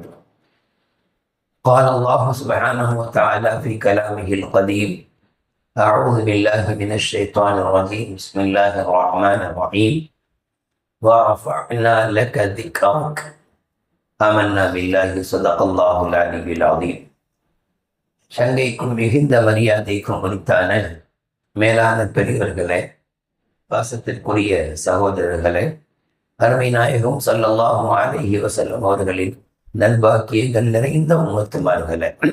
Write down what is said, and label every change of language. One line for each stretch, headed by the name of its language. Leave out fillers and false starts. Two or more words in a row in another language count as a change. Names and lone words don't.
Arabic: قال الله سبحانه وتعالى في كلامه القديم: أعوذ بالله من الشيطان الرجيم. بسم الله الرحمن الرحيم. ورفعنا لك ذكرك. آمنا بالله صدق الله العلي العظيم.
Tamil: சங்கைக்கும் மிகுந்த மரியாதைக்கும் உரித்தான மேலான பெரியவர்களே, பாசத்திற்குரிய சகோதரர்களே, அருமை நாயகம்
Arabic: صلى الله عليه وسلم
Tamil: அவர்களின் நல்பாக்கியங்கள் நிறைந்த உம்மத்துமார்களே,